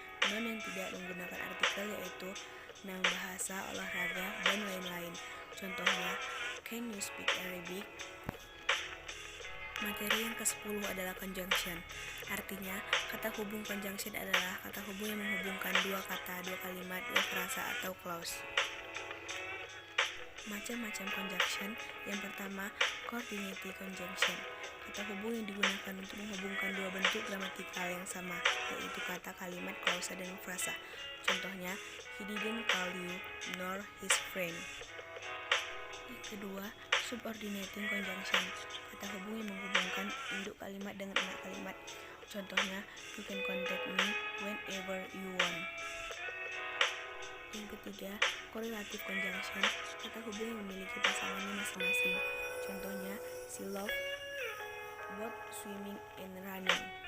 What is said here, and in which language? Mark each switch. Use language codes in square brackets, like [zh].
[id] Noun yang tidak menggunakan artikel yaitu noun bahasa, olahraga, dan lain-lain. Contohnya, [en] can you speak Arabic? [id] Materi yang ke-10 adalah conjunction. Artinya, kata hubung conjunction adalah kata hubung yang menghubungkan dua kata, dua kalimat, dua frasa, atau clause. Macam-macam conjunction. Yang pertama, coordinating conjunction. Kata hubung yang digunakan untuk menghubungkan dua bentuk gramatikal yang sama, yaitu kata, kalimat, klausa, dan frasa. Contohnya, [en] he didn't call you nor his friend. [id] Yang kedua, subordinating conjunction. Kata hubung yang menghubungkan induk kalimat dengan anak kalimat. Contohnya, [en] you can contact me whenever you want. [id] Yang ketiga, correlative conjunction. Kata hubung yang memiliki pasangannya masing-masing. Contohnya, [en] she loved both swimming and running.